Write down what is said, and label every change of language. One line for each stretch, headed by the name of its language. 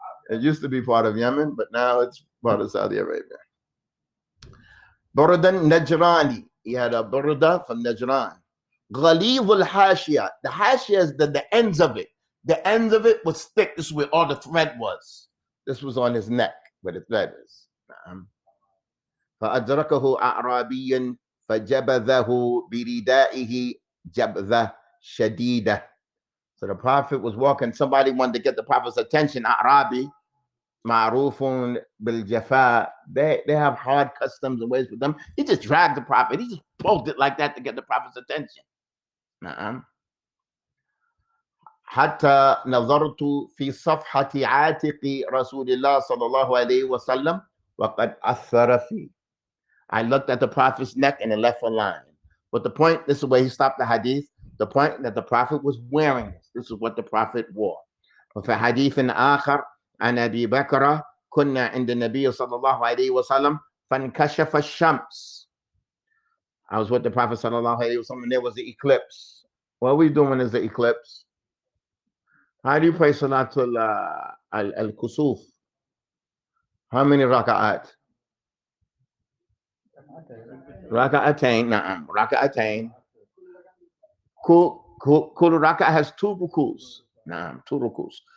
English: It used to be part of Yemen, but now it's part of Saudi Arabia. Burdan Najrani. He had a burda from Najran. Ghalib al-Hashia. The Hashia is the ends of it. The ends of it was thick. This is where all the thread was. This was on his neck, where the thread is.
Arabic: فأدركه أعرابي فجبذه بردائه جبذة شديدة.
English: So the Prophet was walking. Somebody wanted to get the Prophet's attention.
Arabic: Arabi, ma'rufun bil jafa.
English: They have hard customs and ways with them. He just dragged the Prophet. He just pulled it like that to get the Prophet's attention.
Arabic: حتى نظرت في صفحة عاتق رسول الله صلى الله عليه وسلم وقد أثر فيه.
English: I looked at the Prophet's neck and it left a line. But the point, this is where he stopped the hadith. The point that the Prophet was wearing this. This is what the Prophet wore.
Arabic: وفي حديث آخر عن أبي بكر كنا عند النبي صلى الله عليه وسلم فانكشف الشمس.
English: I was with the Prophet
Arabic: صلى الله عليه وسلم
English: and there was the eclipse. What are we doing when there's the eclipse? How do you pray Salatul al-Kusuf? How many raka'at? Raka'atain. Na'am. Raka'atain. Kul raka has two rukus. Nah, two rukus.